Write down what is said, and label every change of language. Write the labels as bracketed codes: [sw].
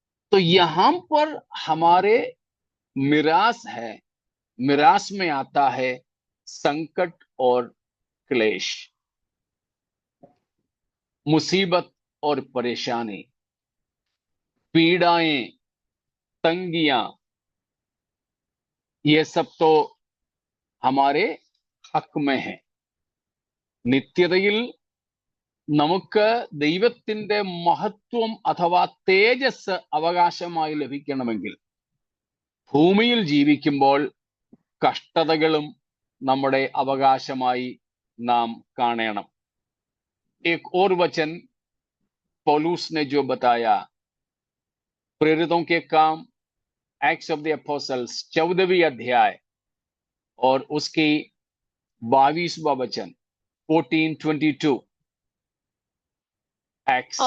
[hi] तो यहां पर हमारे मिरास है, मिरास में आता है संकट और क्लेश, मुसीबत और परेशानी, पीड़ाएं, तंगियां, ये सब तो हमारे हक में है। [ml] നിത്യതയിൽ നമുക്ക് ദൈവത്തിന്റെ മഹത്വം അഥവാ തേജസ് അവകാശമായി ലഭിക്കണമെങ്കിൽ ഭൂമിയിൽ ജീവിക്കുമ്പോൾ കഷ്ടതകളും നമ്മുടെ അവകാശമായി നാം കാണണം। [hi] एक और वचन पौलुस ने जो बताया, प्रेरितों के काम एक्ट्स ऑफ द एपोस्टल्स 14वीं अध्याय और उसकी 22वां वचन 14:22 एक्ट्स।